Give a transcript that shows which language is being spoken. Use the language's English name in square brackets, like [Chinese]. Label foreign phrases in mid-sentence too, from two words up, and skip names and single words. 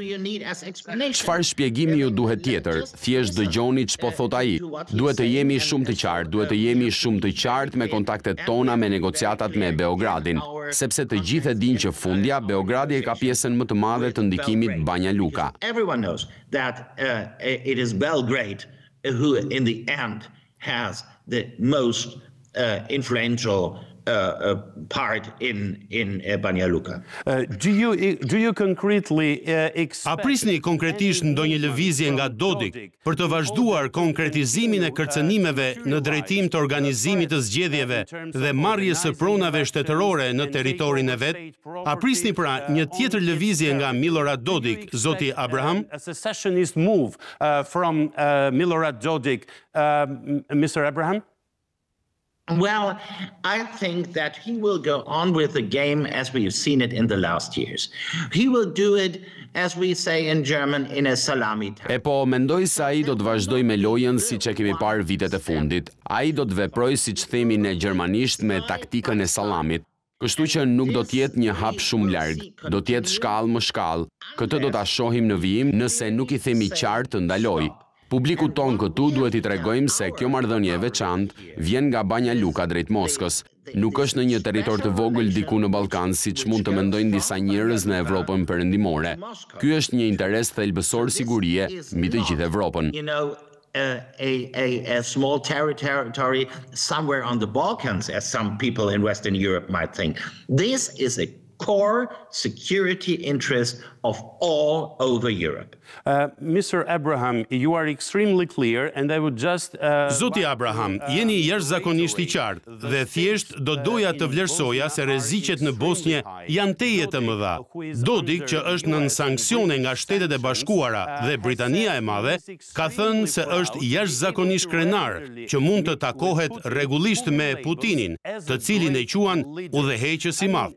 [Albanian] Çfarë shpjegimi ju duhet tjetër? Thjesht dëgjoni ç'po thot ai. Duhet të jemi shumë të qartë, duhet të jemi shumë të qartë me kontaktet tona me negociatat me Beogradin, sepse të gjithë e dinë që fundja Beogradi e ka pjesën më të madhe të ndikimit Banja Luka. [English] Everyone knows that it is Belgrade who in the end has the most influential part in Banja Luka. Do you concretely [Albanian] A prisni konkretisht ndonjë lëvizje nga Dodik për të vazhduar konkretizimin e kërcënimeve në drejtim të organizimit të zgjedhjeve dhe marrjes së pronave shtetërore në territorin e vet? A prisni pra një tjetër lëvizje nga Milorad Dodik, Zoti Abraham? [English] A secessionist move from Milorad Dodik, Mr. Abraham? Well, I think that he will go on with the game as we've seen it in the last years. He will do it, as we say in German, in a salami tactic. [Albanian] E po, mendoj se ai do të vazhdoj me lojën si që kemi parë vitet e fundit. Ai do të veproj si që themi në gjermanisht me taktikën e sallamit. Kështu që nuk do t'jetë një hap shumë larg, do t'jetë shkallë më shkallë. Këtë do t'a shohim në vijim nëse nuk I themi qartë të ndaloj. Publiku ton këtu duhet I tregojmë se kjo marrëdhënie e veçantë vjen nga Banja Luka drejt Moskës. Nuk është në një territor të vogël diku në Ballkan, siç mund të mendojnë disa njerëz në Evropën perëndimore. Ky është një interes thelbësor sigurie mbi të gjithë Evropën. [English] A small territory somewhere on the Balkans, as some people in Western Europe might think. This is a core security interest of all over Europe. Mr. Abraham, you are extremely clear, and I would just... [Albanian] Zoti Abraham, jeni jashtëzakonisht I qartë dhe thjesht do doja të vlerësoja se rreziqet në Bosnjë janë teje të mëdha. Dodik, që është nën sanksione nga Shtetet e Bashkuara dhe Britania e Madhe, ka thënë se është jashtëzakonisht krenar që mund të takohet rregullisht me Putinin, të cilin e quan udhëheqës I madh.